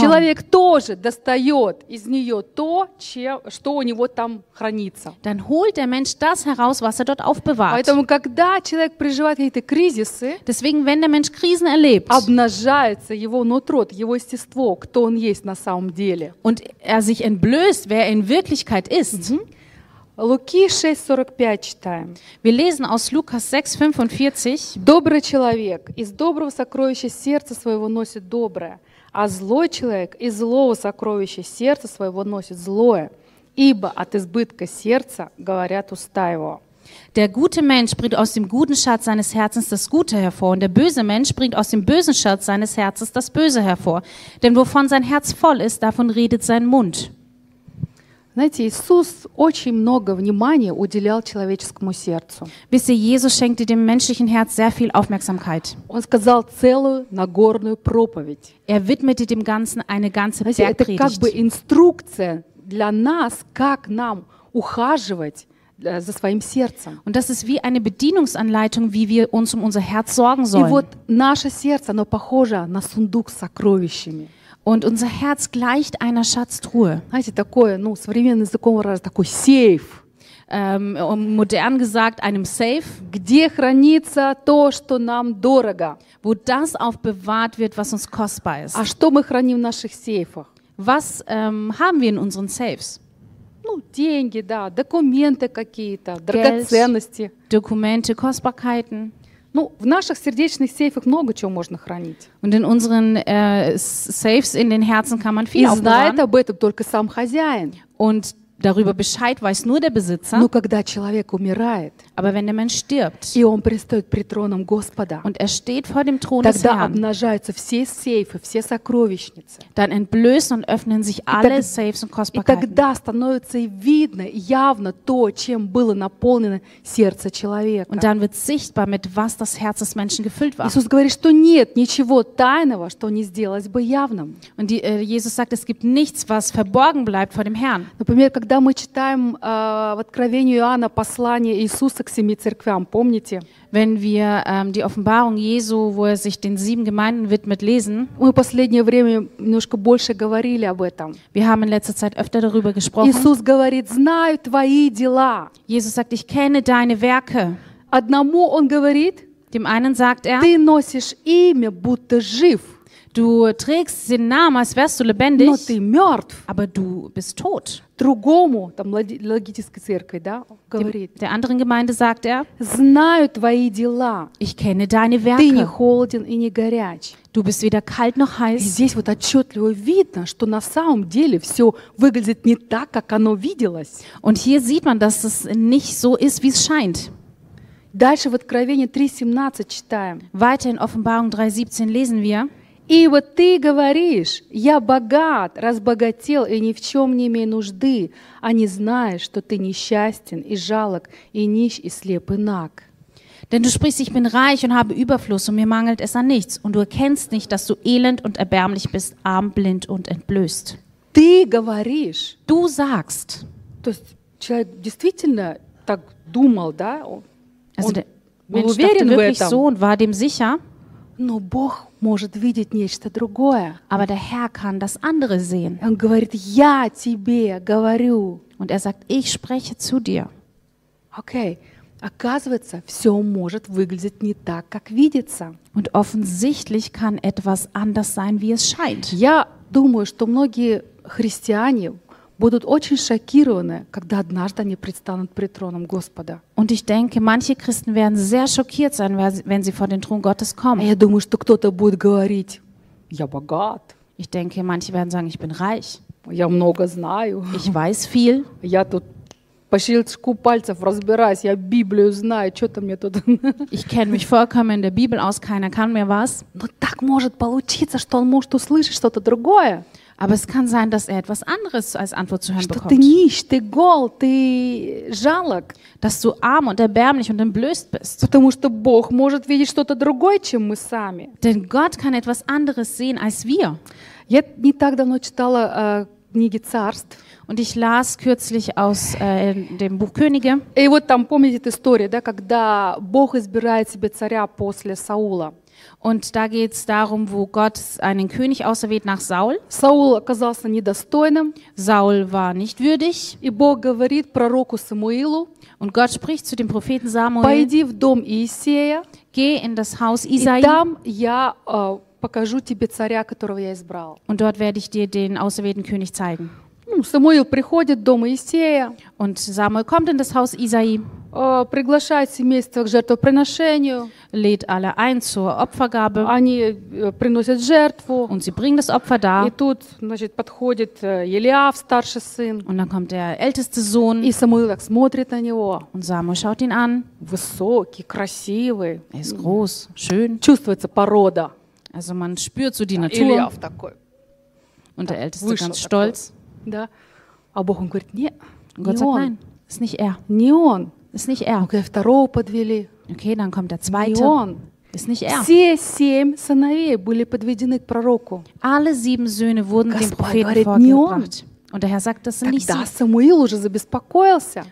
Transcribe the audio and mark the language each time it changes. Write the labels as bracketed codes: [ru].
[ru] человек тоже достает из нее то, что у него там хранится. [de] Dann holt der Mensch das heraus, was er dort aufbewahrt. [ru] Поэтому, когда человек переживает какие-то кризисы, [de] deswegen, wenn der Mensch Krisen erlebt, [ru] обнажается его нутро, его естество, кто он есть на самом деле. [de] Und er sich entblößt, wer er in Wirklichkeit ist. [ru] Луки 6:45 читаем. [de] Wir lesen aus Lukas 6:45. [ru] Добрый человек из доброго сокровища сердца своего носит доброе, а злой человек из злого сокровища сердца своего носит злое, ибо от избытка сердца говорят уста его. [de] Der gute Mensch bringt aus dem guten Schatz seines Herzens das Gute hervor, und der böse Mensch bringt aus dem bösen Schatz seines Herzens das Böse hervor. Denn wovon sein Herz voll ist, davon redet sein Mund. [ru] Знаете, Иисус очень много внимания уделял человеческому сердцу. [de] Wisst ihr, Jesus schenkte dem menschlichen Herz sehr viel Aufmerksamkeit. [ru] Он сказал целую нагорную проповедь. [de] Er widmete dem Ganzen eine ganze Bergpredigt. [ru] Это как бы инструкция для нас, как нам ухаживать за своим сердцем. [de] Und das ist wie eine Bedienungsanleitung, wie wir uns um unser Herz sorgen sollen. [ru] И вот наше сердце, оно похоже на сундук с сокровищами. [de] Und unser Herz gleicht einer Schatztruhe. [ru] Знаете, такое, ну, современным языком выражается, такой сейф. [de] Modern gesagt, einem Safe. [ru] Где хранится то, что нам дорого. [de] Wo das aufbewahrt wird, was uns kostbar ist. [ru] А что мы храним в наших сейфах? [de] Was haben wir in unseren Safes? [ru] Ну, деньги, да, документы какие-то, драгоценности. [de] Geld, Dokumente, Kostbarkeiten. [ru] Ну, в наших сердечных сейфах много чего можно хранить. [de] Und in unseren Safes, in den Herzen kann man viel aufbewahren. [ru] И знает об этом только сам хозяин. [de] Und darüber Bescheid weiß nur der Besitzer. [ru] Но когда человек умирает, [de] aber wenn der Mensch stirbt, [ru] и он предстает пред троном Господа, [de] und er steht vor dem Thron des Herrn, [ru] обнажаются все сейфы, все сокровищницы. [de] Dann entblößen und öffnen sich alle Safes und Kostbarkeiten. [ru] И тогда становится видно, явно то, чем было наполнено сердце человека. [de] Und dann wird sichtbar, mit was das Herz des Menschen gefüllt war. [ru] Иисус говорит, что нет ничего тайного, что не сделалось бы явным. [de] Und die, Jesus sagt, es gibt nichts, was verborgen bleibt vor dem Herrn. [ru] Например, когда мы читаем в Откровении Иоанна послание Иисуса к семи церквям, помните? [de] Wenn wir die Offenbarung Jesu, wo er sich den sieben Gemeinden widmet, lesen. [ru] Мы последнее время немножко больше говорили об этом. [de] Wir haben in letzter Zeit öfter darüber gesprochen. [ru] Иисус говорит, знаю твои дела. [de] Jesus sagt, ich kenne deine Werke. [ru] Одному он говорит, [de] dem einen sagt er, [ru] ты носишь имя, будто жив. [de] Du trägst den Namen, als wärst du lebendig, [ru] но ты мертв. [de] Aber du bist tot. [ru] Другому, там, логической церкви, да, говорит, [de] der anderen Gemeinde sagt er, [ru] знаю твои дела. [de] Ich kenne deine Werke. [ru] Ты не холоден и не горяч. [de] Du bist weder kalt noch heiß. [ru] И здесь вот отчетливо видно, что на самом деле все выглядит не так, как оно виделось. [de] Und hier sieht man, dass es nicht so ist, wie es scheint. [ru] Дальше в Откровении 3.17 читаем. [de] Weiter in Offenbarung 3.17 lesen wir. [ru] И вот ты говоришь, я богат, разбогател и ни в чем не имею нужды, а не знаешь, что ты несчастен и жалок, и нищ, и слеп, и наг. [de] Denn du sprichst, ich bin reich und habe Überfluss und mir mangelt es an nichts. Und du erkennst nicht, dass du elend und erbärmlich bist, arm, blind und entblößt. [ru] Ты говоришь. [de] Du sagst. [ru] То есть человек действительно так думал, да? [de] Also der Mensch dachte wirklich so und war dem sicher. [ru] Но Бог может видеть нечто другое. [de] Aber der Herr kann das andere sehen. [ru] Он говорит, я тебе говорю. [de] Und er sagt, ich spreche zu dir. [en] Okay. [ru] Оказывается, все может выглядеть не так, как видится. [de] Und offensichtlich kann etwas anders sein, wie es scheint. [ru] Я думаю, что многие христиане будут очень шокированы, когда однажды они предстанут пред троном Господа. [de] Und ich denke, manche Christen werden sehr schockiert sein, wenn sie vor den Thron Gottes kommen. [ru] Я думаю, что кто-то будет говорить: "Я богат". [de] Ich denke, manche werden sagen: "Ich bin reich". [ru] Я много знаю. [de] Ich weiß viel. [ru] Я тут по щелчку пальцев разбираюсь, я Библию знаю, что-то мне тут. [de] Ich kenne mich vollkommen in der Bibel aus, keiner kann mir was. [ru] Но так может получиться, что он может услышать что-то другое. [de] Aber es kann sein, dass er etwas anderes als Antwort zu hören [ru] что [de] bekommt. [ru] Ты нищ, ты гол, ты жалок. [de] Dass du arm und erbärmlich und entblößt bist. [ru] Потому что Бог может видеть что-то другое, чем мы сами. [de] Denn Gott kann etwas anderes sehen als wir. [ru] Я не так давно читала книги царств. [de] Und ich las kürzlich aus dem Buch Könige. [ru] И вот там помните эту историю, да, когда Бог избирает себе царя после Саула. [de] Und da geht es darum, wo Gott einen König auserwählt nach Saul. [ru] Saul оказался недостойным. [de] Saul war nicht würdig. [ru] И Бог говорит пророку Самуилу. [de] Und Gott spricht zu dem Propheten Samuel. [ru] Пойди в дом Иисея. [de] Geh in das Haus Isaias. [ru] И там я покажу тебе царя, которого я избрал. [de] Und dort werde ich dir den auserwählten König zeigen. [ru] Ну, Самуил приходит в дом Иисея. [de] Und Samuel kommt in das Haus Isai. [ru] Приглашает семейство к жертвоприношению. [de] Lädt alle ein zur Opfergabe. [ru] Они приносят жертву. [de] Und sie bringen das Opfer dar. [ru] И тут, значит, подходит Елиав, старший сын. [de] Und dann kommt der älteste Sohn. [ru] И Самуил так смотрит на него. [de] Und Samuel schaut ihn an. [ru] Высокий, красивый. [de] Er ist groß, schön. [ru] Чувствуется порода. [de] Also man spürt so die Natur. [ru] Елиав такой. [de] Und der Älteste ganz [ru] такой. [de] Стольц. [ru] Да. А Бог он говорит, нет, [de] Gott sagt, nein, ist nicht er. [ru] Не он. [de] Ist nicht er. [ru] Okay, второго подвели. [de] Okay, dann kommt der Zweite. Ist nicht er. [ru] Все семь сыновей были подведены к пророку. [de] Alle sieben Söhne wurden [ru] Господь [de] dem Propheten vorgebracht. Und der Herr sagt, das [ru] Тогда [de] nicht [ru] Самуил уже забеспокоился.